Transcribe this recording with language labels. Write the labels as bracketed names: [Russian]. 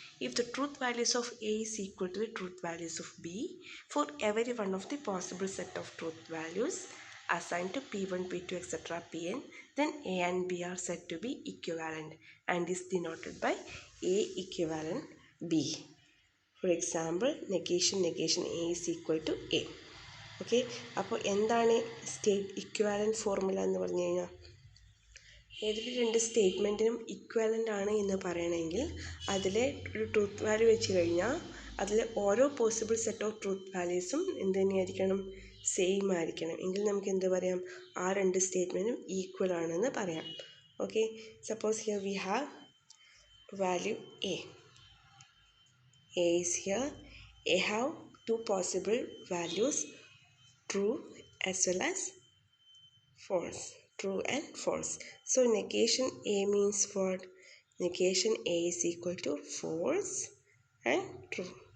[English] If the truth values of A is equal to the truth values of B, for every one of the possible set of truth values assigned to P1, P2, etc. Pn, then A and B are said to be equivalent and is denoted by A equivalent B. For example, negation A is equal to A. [Malayalam] Okay, അപ്പോൾ എന്താണ് state equivalent formula എന്ന് പറഞ്ഞു കഴിഞ്ഞാൽ ഏതൊരു രണ്ട് സ്റ്റേറ്റ്മെൻറ്റിനും equivalent ആണ് എന്ന് പറയണമെങ്കിൽ അതിലെ ഒരു ട്രൂത്ത് വാല്യൂ വെച്ച് കഴിഞ്ഞാൽ അതിലെ ഓരോ [English] possible set of truth വാല്യൂസും [Malayalam] എന്ത് തന്നെയായിരിക്കണം, സെയിം ആയിരിക്കണം. എങ്കിൽ നമുക്ക് എന്ത് പറയാം, ആ രണ്ട് സ്റ്റേറ്റ്മെൻറ്റും ഈക്വൽ ആണെന്ന് പറയാം. [English] Okay, suppose here we have value A is here. A have two possible values, true as well as false. True and false. So negation A means what? Negation A is equal to false and true.